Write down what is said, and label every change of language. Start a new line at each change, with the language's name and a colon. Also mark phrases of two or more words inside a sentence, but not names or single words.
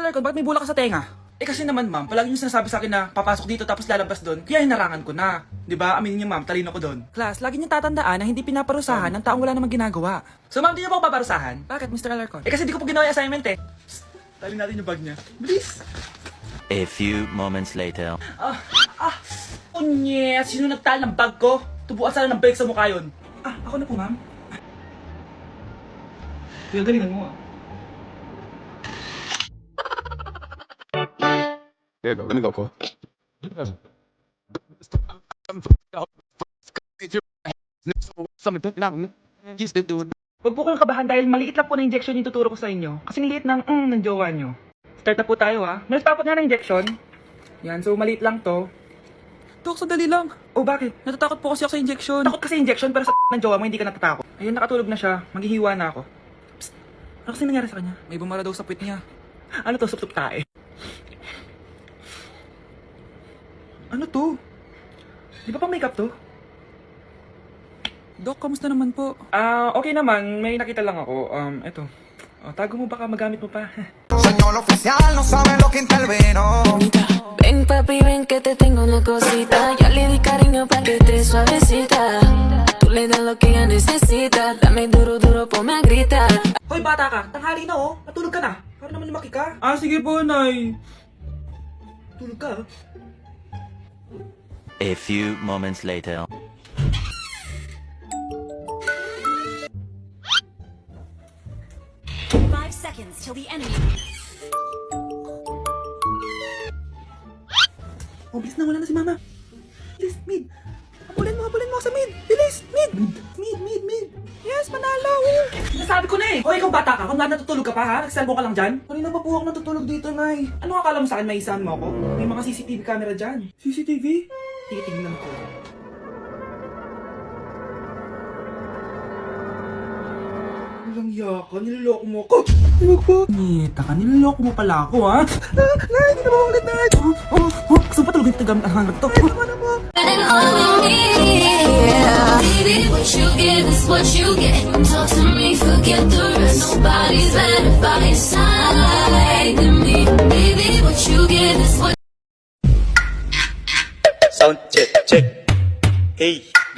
Filipino: Alarcon, bakit may bulak ka sa tenga? Kasi naman ma'am, palagi niyo sinasabi sa akin na papasok dito tapos lalabas doon, kaya hinarangan ko na. Diba? Aminin niyo ma'am, talino ko doon. Class, lagi niyo tatandaan na hindi pinaparusahan ng taong wala namang ginagawa. So ma'am, di niyo ba ako paparusahan? Bakit, Mr. Alarcon? Kasi di ko po ginawa yung assignment eh. Tali natin yung bag niya. Bilis!
English: A few moments later.
Filipino: Sino nagtal ng bag ko? Tubuan sana ng bag sa mukha yun. Ako na po, ma'am. Kaya galingan mo
English: There you go. Let me go, Cole.
Filipino: Huwag po kayong kabahan dahil maliit lang po na injection yung tuturo ko sa inyo. Kasing liit ng jowa nyo. Start na po tayo ha. Nurse, tapos nga na injection. Yan, so maliit lang to. Dok, sandali lang. Oh, bakit? Natatakot po kasi ako sa injection. Takot kasi injection pero sa ng jowa mo hindi ka natatakot. Ayun, nakatulog na siya. Maghihiwa na ako. Psst. Ano kasi nangyari sa kanya? May bumara daw sa puwit niya. Ano to? Sup-sup tae. Ano to? Di ba pang makeup to? Dok, kamusta naman po? Okay naman. May nakita lang ako. Eto. Tago mo baka magamit mo pa.
Spanish: Señor oficial no sabe lo que intervino. Ven papi, ven que te tengo una cosita. Ya le di cariño pa' que esté suavecita. Tú le das lo que ella necesita. Dame duro, duro, ponme a gritar.
Filipino: Hoy, bata ka. Tanghali na oh. Natulog ka na. Para naman lumaki ka. Sige po, Nay. Tulog ka. A few moments later.
English: Seconds till the enemy.
Filipino: Oh, bilis na. Wala na si Mama. Bilis, mid. Habulin mo ako sa mid. Bilis, mid. Mid. Yes, manalo. Sinasabi ko na eh. Hoy, ikaw bata ka. Kung nga natutulog ka pa ha? Nagsalbo ka lang dyan? Kanina pa po ako natutulog dito, Nay. Ano akala mo sa akin? May isahan mo ako? May mga CCTV camera dyan. CCTV? Titignan ko. Walang yaka, niloloko mo ako. Huwag po. Nita ka, niloloko mo pala ako, ha? Nay, hindi na maulit na. Gusto pa tulogin ito gamit ang hangat to.
English: And all we need, yeah. Baby, what you give is what you get. Talk to me, forget the rest. Nobody's better by your side than me. Baby, what you give is what. Sound check. Hey,